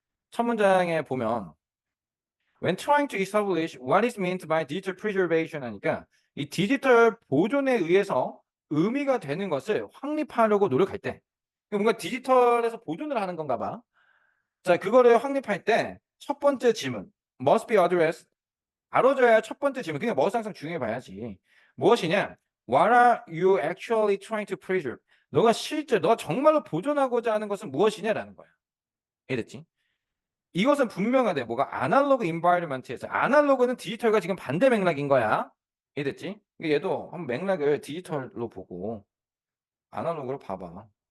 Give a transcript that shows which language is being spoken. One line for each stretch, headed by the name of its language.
Korean: 첫 문장에 보면
English: When trying to establish what is meant by digital preservation
Korean: 하니까 이 디지털 보존에 의해서 의미가 되는 것을 확립하려고 노력할 때 뭔가 디지털에서 보존을 하는 건가 봐. 자, 그거를 확립할 때 첫 번째 질문
English: must be addressed
Korean: 다뤄져야 첫 번째 질문. 그러니까 뭐가 항상 중요해 봐야지. 무엇이냐?
English: What are you actually trying to preserve?
Korean: 너가 정말로 보존하고자 하는 것은 무엇이냐라는 거야. 이해됐지? 이것은 분명하대. 뭐가 아날로그 인바이러먼트에서 아날로그는 디지털과 지금 반대 맥락인 거야. 이해됐지? 그러니까 얘도 한번 맥락을 디지털로 보고 아날로그로 봐봐.